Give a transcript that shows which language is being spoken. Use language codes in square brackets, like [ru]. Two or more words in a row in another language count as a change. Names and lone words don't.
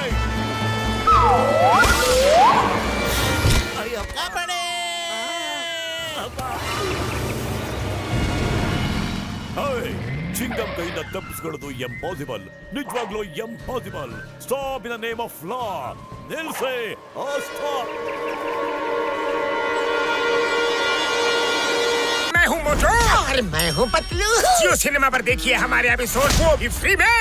[kn] ಅಯ್ಯೋ, ಕಾಪಾಡಿ. ಚಿಂಗಮ್ ಕೈಯಿಂದ ತಪ್ಪಿಸ್ಕೊಳ್ಳೋದು ಎಂಪಾಸಿಬಲ್, ನಿಜವಾಗ್ಲೂ ಎಂಪಾಸಿಬಲ್. [en] Stop in the name of law. ನಿಲ್ಸೆ. ಸ್ಟಾಪ್. [hi] मैं हूँ मोटू और मैं हूँ पतलू। जियो सिनेमा पर देखिए हमारे एपिसोड, वो भी फ्री में।